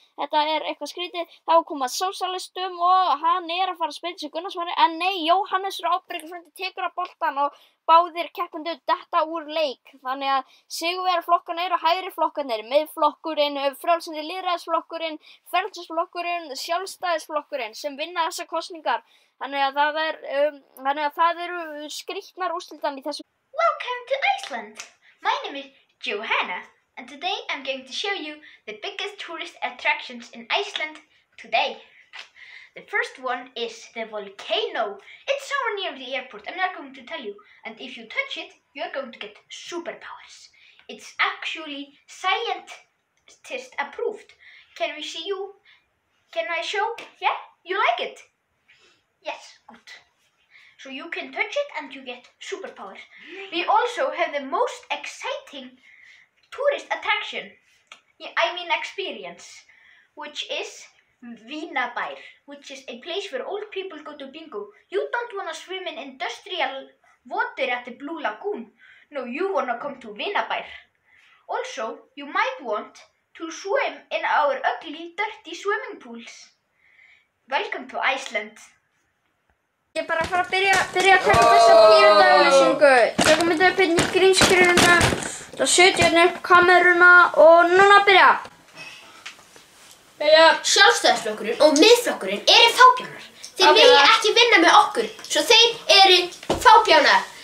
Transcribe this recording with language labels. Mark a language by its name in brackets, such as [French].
[Icelandic] þetta eitthvað skrítið, þá koma sósíalistum og hann að fara að spila sig Gunnarsmári, en nei, Jóhannes frá Ábyrgjarflokki tekur að boltann og báðir keppendur detta úr leik. Þannig að sigurvegaraflokkarnir og hægri flokkarnir, Miðflokkurinn, Frjálslyndi lýðræðisflokkurinn, Frelsisflokkurinn, Sjálfstæðisflokkurinn sem vinna þessar kosningar. Þannig að það eru skrítnar úrslitan í þessu. [English] Welcome to Iceland. My name is Johanna, and today I'm going to show you the biggest tourist attractions in Iceland today. The first one is the volcano. It's somewhere near the airport, I'm not going to tell you. And if you touch it, you're going to get superpowers. It's actually scientist approved. Can we see you? Can I show? Yeah? You like it? Yes, good. So you can touch it and you get superpowers. We also have the most exciting tourist attraction, experience, which is Vínabær, which is a place where old people go to bingo. You don't want to swim in industrial water at the Blue Lagoon. No, you want to come to Vínabær. Also, you might want to swim in our ugly, dirty swimming pools. Welcome to Iceland. [Icelandic] Ég bara fara að byrja að taka þessa tíundauglýsingu. Tökum þetta upp inn í grínskriðuna, þá setja hérna upp kameruna og núna byrja. Sjálfstæðisflokkurinn og Miðflokkurinn eru fábjánar. Þeir vilja ekki vinna með okkur, svo þeir eru fábjánar.